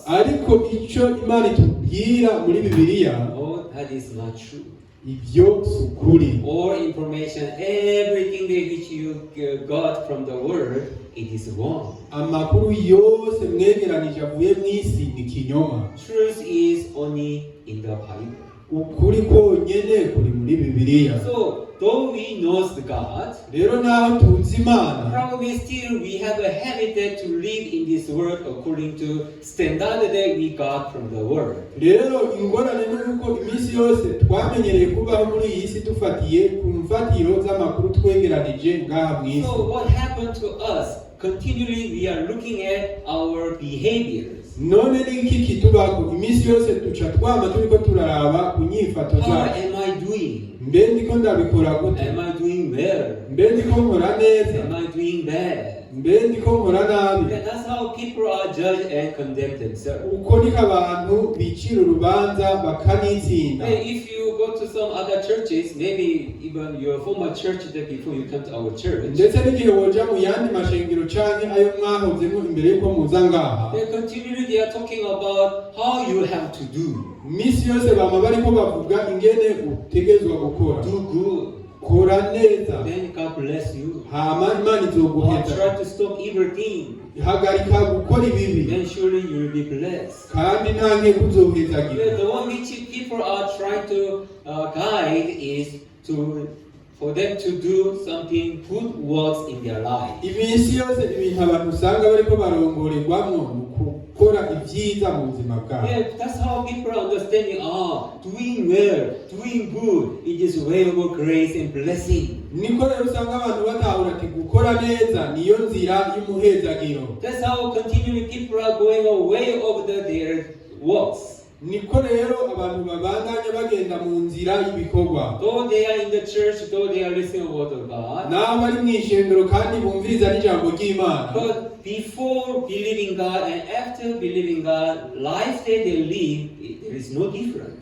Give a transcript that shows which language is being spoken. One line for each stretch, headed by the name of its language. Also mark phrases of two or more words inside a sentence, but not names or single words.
Rundi: ariko icyo Imana itubwira muri Bibiliya,
English: oh, that is not true.
Rundi: Ibyo si ukuri.
English: All information, everything that which you got from the world, it is wrong.
Rundi: Amakuru yose mwegeranije avuye mu isi ni kinyoma.
English: Truth is only in the Bible.
Rundi: Ukuri konyene kuri muri Bibiliya.
English: So, though we know the God,
Rundi: rero naho tuzi Imana,
English: probably still we have a habit to live in this world according to standard that we got from the world.
Rundi: Rero ingorane nuko iminsi yose twamenyereye kubaho muri iyi si dufatiye ku mfatiro z'amakuru twegeranije ngaha mu isi.
English: So what happened to us? Continually we are looking at our behaviors.
Rundi: None n'iki kitubako iminsi yose duca twama turiko turaraba ku nyifato zacu.
English: How am I doing?
Rundi: Mbe ndiko ndabikora gute?
English: Am I doing well?
Rundi: Mbe ndiko nkora neza?
English: Am I doing bad?
Rundi: Mbe ndiko nkora nabi?
English: That's how people are judged and condemn themselves.
Rundi: Uko niko abantu bicira urubanza bakanitsinda.
English: If you go to some other churches, maybe even your former church that before you come to our church,
Rundi: ndetse n'igihe woja mu yandi mashengero canke ayo mwahozemo imbere yuko muza ngaha,
English: they are talking about how you have to do.
Rundi: Misi yose bama bariko bavuga ingene utegezwa gukora.
English: Do good.
Rundi: Kora neza.
English: Then God bless you.
Rundi: Hama Imana izoguheza.
English: Try to stop everything.
Rundi: Hagarika gukora ibibi.
English: Then surely you will be blessed.
Rundi: Kandi nta nkeka uzohezagira.
English: The one which people are trying to guide is for them to do something good works in their life.
Rundi: Iminsi yose ibintu abantu usanga bariko barongorerwamwo gukora ibyiza mu buzima bwabo.
English: Yeah, that's how people are understanding. Doing well, doing good, it is way of grace and blessing.
Rundi: Niko rero usanga abantu batahura ati gukora neza niyo nzira y'umuhezagiro.
English: That's how continually people are going away of their works.
Rundi: Niko rero abantu babandanya bagenda mu nzira y'ibikorwa.
English: Though they are in the church, though they are listening to the word of God,
Rundi: naho bari mu ishengero kandi bumviriza n'ijambo ry'Imana.
English: But before believing God and after believing God, life that they live, there is no difference.